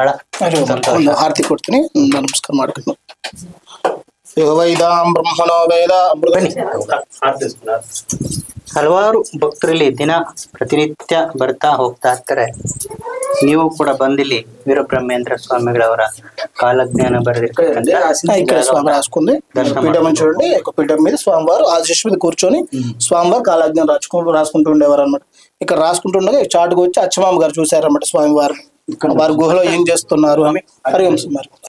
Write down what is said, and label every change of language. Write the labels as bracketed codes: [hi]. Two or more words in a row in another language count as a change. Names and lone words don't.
[kn] ಆರತಿ ಕೊಡ್ತೀನಿ, ನಮಸ್ಕಾರ ಮಾಡ್ಕೊಂಡು. [sa] ಬ್ರಹ್ಮಣೋ ವೇದ [kn] ಹಲವಾರು ಭಕ್ತರಲ್ಲಿ ದಿನ ಪ್ರತಿನಿತ್ಯ ಬರ್ತಾ ಹೋಗ್ತಾ ಇರ್ತಾರೆ. ನೀವು ಕೂಡ ಬಂದಿಲ್ಲಿ ವೀರಬ್ರಹ್ಮೇಂದ್ರ ಸ್ವಾಮಿಗಳವರ కాలజ్ఞాన [te] ఇక్కడ స్వామి రాసుకుంది పీఠం చూడండి. పీఠం మీద స్వామివారు ఆశీష్ మీద కూర్చొని స్వామివారు కాలజ్ఞానం రాసుకుంటూ ఉండేవారు అనమాట. ఇక్కడ రాసుకుంటుండగా చాటుకు వచ్చి అచ్చమామ గారు చూసారన్నమాట స్వామివారు వారి గుహలో ఏం చేస్తున్నారు అని. హరి వంశం.